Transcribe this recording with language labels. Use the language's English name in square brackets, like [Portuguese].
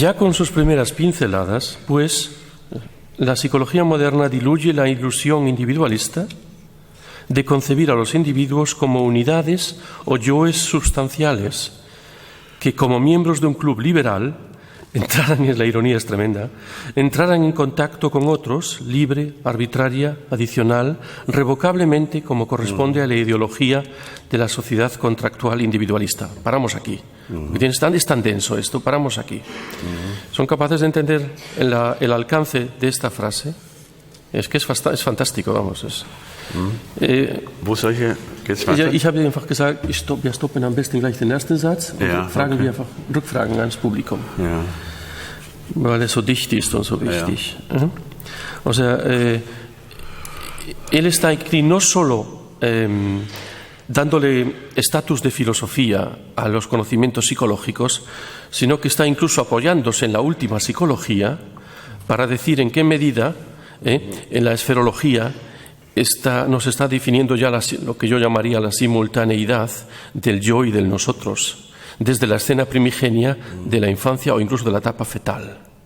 [Spanish] Ya con sus primeras pinceladas, pues, la psicología moderna diluye la ilusión individualista de concebir a los individuos como unidades o yoes sustanciales que como miembros de un club liberal entraran, y la ironía es tremenda, entraran en contacto con otros libre, arbitraria, adicional, revocablemente como corresponde a la ideología de la sociedad contractual individualista. Paramos aquí. Es tan denso esto, paramos aquí. ¿Son capaces de entender el alcance de esta frase? Es que es fantástico, vamos. [German] Wo soll geht's weiter? Ich habe einfach gesagt, wir stoppen am besten gleich den ersten Satz und fragen wir einfach Rückfragen ans Publikum. Ja. Weil es so dicht ist und so wichtig. Ja. [Spanish] O sea, él está aquí no solo dándole estatus de filosofía a los conocimientos psicológicos, sino que está incluso apoyándose en la última psicología para decir en qué medida en la esferología nos está definiendo ya lo que yo llamaría la simultaneidad del yo y del nosotros, desde la escena primigenia de la infancia o incluso de la etapa fetal.